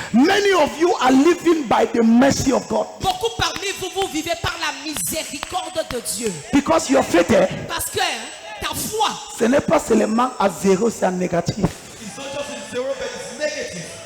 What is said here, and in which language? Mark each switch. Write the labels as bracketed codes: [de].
[en] Many of you are living by the mercy of God [fr] Beaucoup parmi vous, vous vivez par la miséricorde de Dieu. [en] because your faith, [fr] Parce que ta foi, ce n'est pas seulement à 0, c'est en négatif. [en] It's not just in 0, but it's negative.